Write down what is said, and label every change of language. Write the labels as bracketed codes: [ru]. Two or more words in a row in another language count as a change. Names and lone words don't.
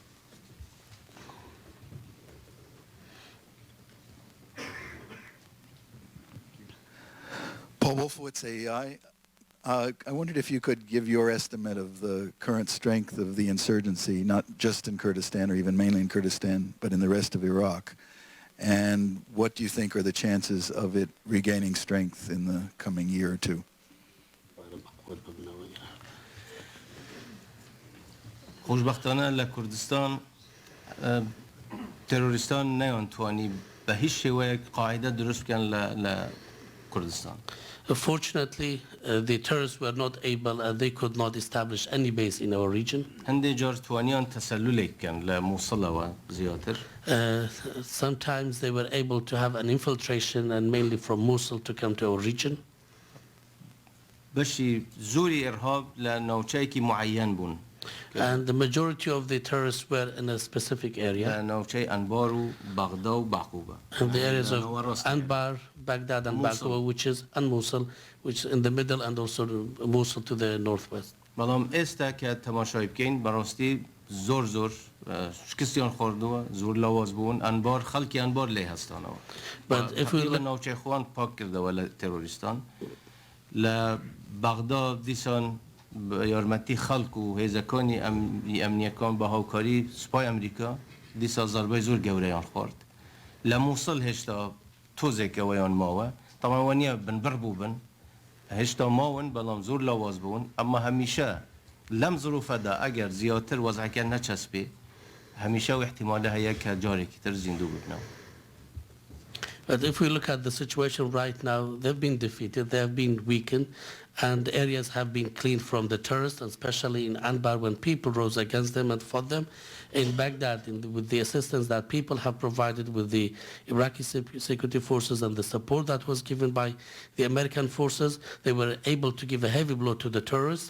[en] Paul Wolfowitz, AEI. I wondered if you could give your estimate of the current strength of the insurgency, not just in Kurdistan or even mainly in Kurdistan, but in the rest of Iraq. And what do you think are the chances of it regaining strength in the coming year or two? [ckb] خوشبختانه لکردستان تروریستان نیانتوانی به هیچ شیوه قاعده درست کن لکردستان. [en] Fortunately, the terrorists were not able and they could not establish any base in our region. [ckb] هنده جار توانیان تسلل کن لموصل و زیاتر. [en] Sometimes they were able to have an infiltration and mainly from Mosul to come to our region. [ckb] بشی زوری ارهاب لنوچه‌ای که معین بون. [en] And the majority of the terrorists were in a specific area. And the areas of Anbar, Baghdad and Baghdaw, which is, and Mosul, which is in the middle, and also Mosul to the northwest. [ckb] بلام استا که تماشای بکن براستی زور زور شکستیان خوردو زور لواز بون انبار خلکی انبار لی هستانو. [en] But if we look [ckb] نوچه خوان پاک کرده ولی تروریستان ل بغداد دیسان یارمتی خلق و هیزکانی امنیکان با هاوکاری سپای امریکا دیسا ضربه زور گوریان خورد لموصل هشتا توزه که ویان ماوه طبعا وانیا بن بربو بن هشتا ماون بلام زور لواز بون اما همیشه لم ظروف دا اگر زیادتر وضع که نچسبه همیشه و احتماله هیا که جاری کتر زندو ببنو. [en] But if we look at the situation right now, they've been defeated, they have been weakened, and areas have been cleaned from the terrorists, and especially in Anbar when people rose against them and fought them. In Baghdad, with the assistance that people have provided with the Iraqi security forces and the support that was given by the American forces, they were able to give a heavy blow to the terrorists.